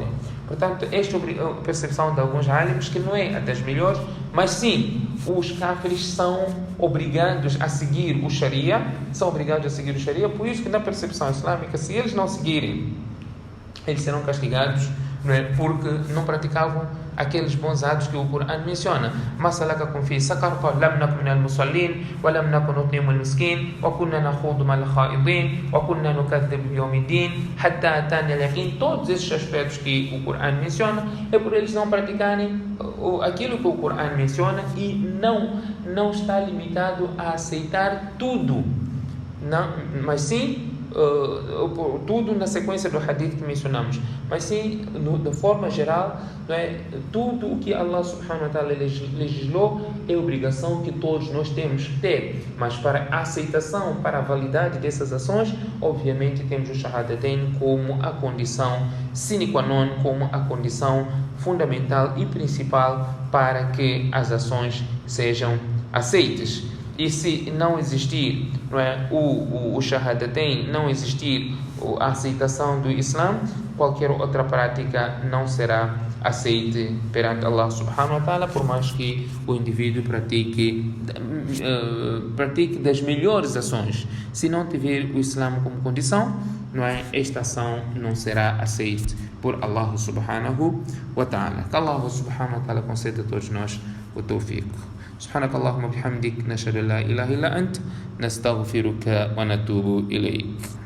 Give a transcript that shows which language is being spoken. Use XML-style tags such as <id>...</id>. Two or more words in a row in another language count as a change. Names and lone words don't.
<pt>Portanto, esta é a percepção de alguns alims, que não é das melhores, mas sim, os kafirs são obrigados a seguir o Sharia, por isso que na percepção islâmica, se eles não seguirem, eles serão castigados, não é? Porque não praticavam aqueles bons atos que o Corão menciona.</pt> <ar>ما سلككم في سقر قال لم نكن من المصلين ولم نكن نطعم المسكين وكنا نخوض مع الخائضين وكنا نكذب بيوم الدين حتى أتانا اليقين.</ar> <pt>Todos esses aspectos que o Corão menciona é por eles não praticarem aquilo que o Corão menciona, e não está limitado a aceitar tudo, não, mas sim tudo na sequência do hadith que mencionamos, mas sim, de forma geral, não é? Tudo o que Allah</pt> <ar>سبحانه وتعالى</ar> <pt>legislou é obrigação que todos nós temos que ter, mas para a aceitação, para a validade dessas ações, obviamente temos o shahadatain como a condição</pt> <la>sine qua non,</la> <pt>como a condição fundamental e principal para que as ações sejam aceitas. E se não existir, não é, o shahadatain, não existir a aceitação do Islã, qualquer outra prática não será aceita perante Allah</pt> <ar>سبحانه وتعالى,</ar> <pt>por mais que o indivíduo pratique das melhores ações. Se não tiver o Islã como condição, não é, esta ação não será aceita por Allah</pt> <ar>سبحانه وتعالى.</ar> <pt>Que Allah</pt> <ar>سبحانه وتعالى</ar> <pt>conceda a todos nós o tawfiq.</pt> <ar>سبحانك اللهم وبحمدك نشهد لا إله إلا أنت نستغفرك ونتوب إليك.</ar>